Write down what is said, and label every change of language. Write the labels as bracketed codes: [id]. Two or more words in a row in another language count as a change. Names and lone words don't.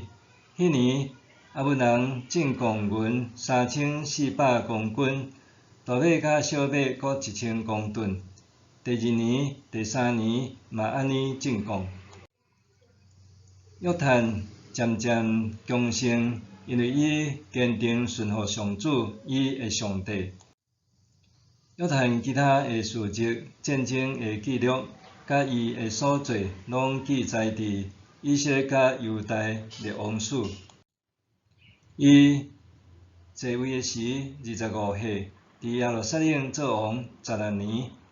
[nan] 迄年阿文人进贡银3400公斤，大马甲小马各1000公吨。第2年、第3年嘛安尼进贡。约坦渐渐强盛，因为伊坚定顺服上主，伊的上帝。约坦其他的事迹、战争的记录，甲伊的所做，拢记载伫以色列甲犹大列王史。伊继位的时25岁，伫耶路撒冷做王16年。